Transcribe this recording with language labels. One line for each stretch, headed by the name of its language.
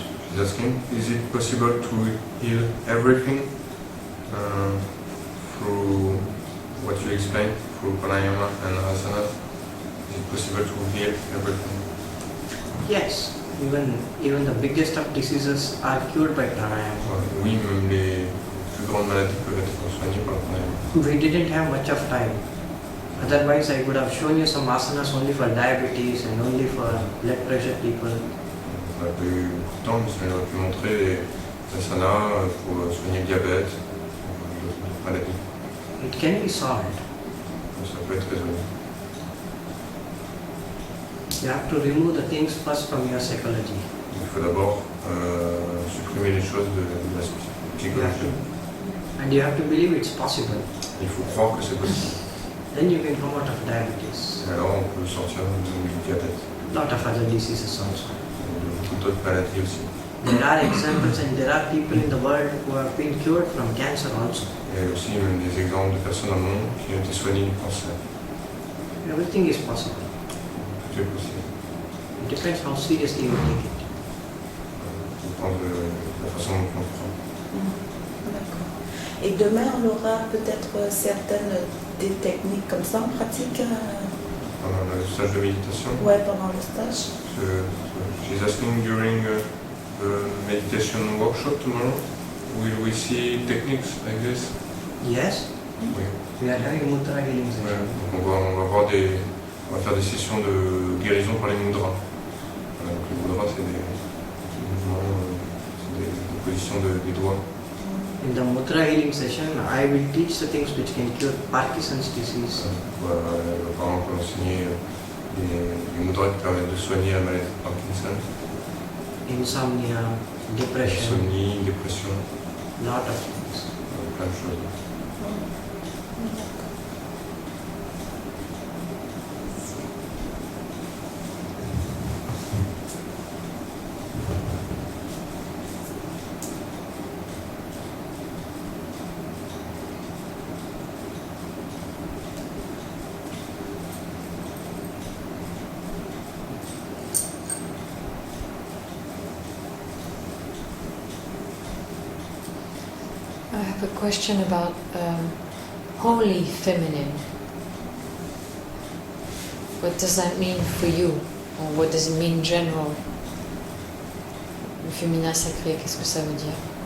English: She's asking, is it possible to heal everything through what you explained, through pranayama and asana? Is it possible to heal everything? Yes, even the biggest of diseases are cured by pranayama.
French: Oui, même les plus grandes maladies peuvent être soignées par le pranayama.
English: We didn't have much of time. Otherwise, I would have shown you some asanas only for diabetes and only for blood pressure people.
French: On n'a pas eu beaucoup de temps, mais ça aurait pu montrer les asanas pour soigner le diabète, d'autres maladies.
English: It can be solved.
French: Donc ça peut être résolu.
English: You have to remove the things first from your psychology.
French: Il faut d'abord supprimer les choses de la psychologie.
English: And you have to believe it's possible.
French: Il faut croire que c'est possible.
English: Then you can come out of diabetes.
French: Et alors on peut sortir du diabète.
English: Lot of other diseases also.
French: De beaucoup d'autres maladies aussi.
English: There are examples and there are people in the world who have been cured from cancer also.
French: Il y a aussi même des exemples de personnes dans le monde qui ont été soignées du cancer.
English: Everything is possible.
French: Tout est possible.
English: It depends how seriously you take it.
French: Ça dépend de la façon dont on le prend. D'accord. Et demain, on aura peut-être certaines des techniques comme ça en pratique. Pendant le stage de méditation. Ouais, pendant le stage.
English: She's asking during the meditation workshop tomorrow, will we see techniques like this? Yes,
French: Oui.
English: we are having mudra healing
French: Ouais.
English: session.
French: Donc on va faire des sessions de guérison par les mudras. Voilà, donc les mudras, c'est des mouvements, c'est des positions des doigts.
English: In the mudra healing session, I will teach the things which can cure Parkinson's disease.
French: Voilà, par exemple, enseigner les mudras qui permettent de soigner la maladie de Parkinson,
English: Insomnia, depression,
French: insomnie, dépression,
English: lot of things.
French: plein de choses.
English: I have a question about holy feminine. What does that mean for you? Or what does it mean in general?
French: Le féminin sacré, qu'est-ce que ça veut dire?